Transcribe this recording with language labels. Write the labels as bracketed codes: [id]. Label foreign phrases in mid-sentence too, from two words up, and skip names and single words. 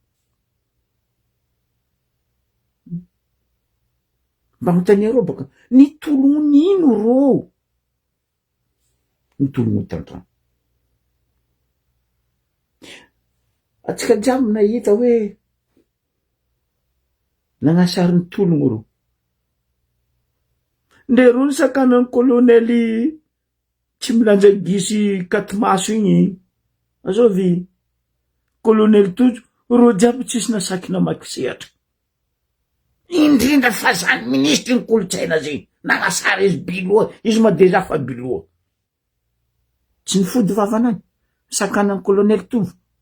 [mg] Mba mitaniareo baka, ny tolo ino ro? Ny tolo an-trano. Atsika jiaby nahita hoe nagnasary ny tologno ro. Nde ro ny sakanan'ny kolonely tsy milanja gisy Katimaso igny. Azovy kolonely Tojo, ro jiaby tsisy nasaky namaky sehatra. Indrindra fa zany ministry ny kolotsaina zay. Nagnasary izy biloa, izy [fr] ma deja [mg] fa biloa. Tsy nifody vavanany, sakanan'ny kolonely Tojo.